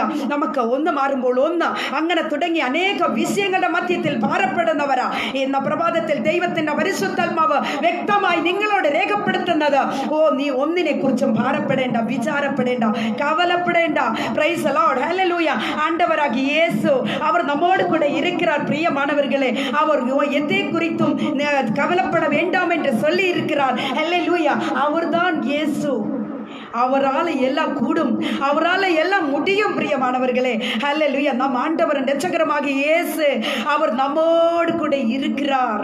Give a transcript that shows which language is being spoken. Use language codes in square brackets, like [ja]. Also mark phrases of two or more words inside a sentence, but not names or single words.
[ml] നമുക്ക് ഒന്ന് മാറുമ്പോൾ ഒന്ന്, അങ്ങനെ തുടങ്ങി അനേക വിഷയങ്ങളുടെ മധ്യത്തിൽ ഭാരപ്പെടുന്നവരാ. ഇന്ന് പ്രഭാതത്തിൽ ദൈവത്തിന്റെ പരിശുദ്ധാത്മാവ് വ്യക്തമായി നിങ്ങളോട് രേഖപ്പെടുത്തുന്നത്, നീ ഒന്നിനെ കുറിച്ചും ഭാരപ്പെടേണ്ട, വിചാരപ്പെടേണ്ട, കവലപ്പെടേണ്ട. [en] Praise the Lord, [ta] ഹല്ലേലൂയ. ആண்டവരാകി യേசு அவர் நம்மோடு கூட இருக்கிறார். பிரியமானவர்களே, அவர் எதை குறித்தும் கவலைப்பட வேண்டாம் என்று சொல்லி இருக்கிறார். ஹல்லேலூயா. அவர்தான் இயேசு. அவரால் எல்லாம் கூடும், அவரால் எல்லாம் முடியும். பிரியமானவர்களே, ஹல்லேலூயா. நம் ஆண்டவர் இரட்சகருமாகிய இயேசு அவர் நம்மோடு கூட இருக்கிறார்.